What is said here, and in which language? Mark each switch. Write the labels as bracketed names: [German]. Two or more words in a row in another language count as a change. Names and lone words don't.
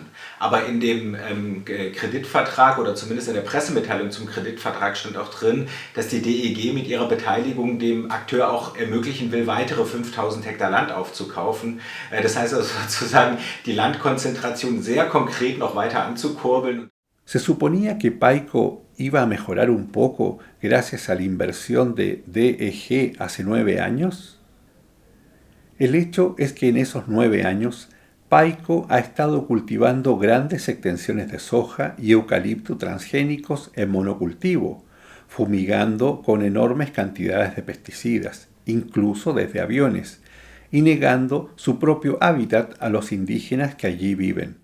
[German] Aber in dem Kreditvertrag oder zumindest in der Pressemitteilung zum Kreditvertrag stand auch drin, dass die DEG mit ihrer Beteiligung dem Akteur auch ermöglichen will, weitere 5000 Hektar Land aufzukaufen. Das heißt also sozusagen, die Landkonzentration sehr konkret noch weiter anzukurbeln. [Spanish] Se suponía que Paico iba a mejorar un poco gracias a la inversión de DEG hace 9 años. El hecho es que en esos 9 años, Paico ha estado cultivando grandes extensiones de soja y eucalipto transgénicos en monocultivo, fumigando con enormes cantidades de pesticidas, incluso desde aviones, y negando su propio hábitat a los indígenas que allí viven.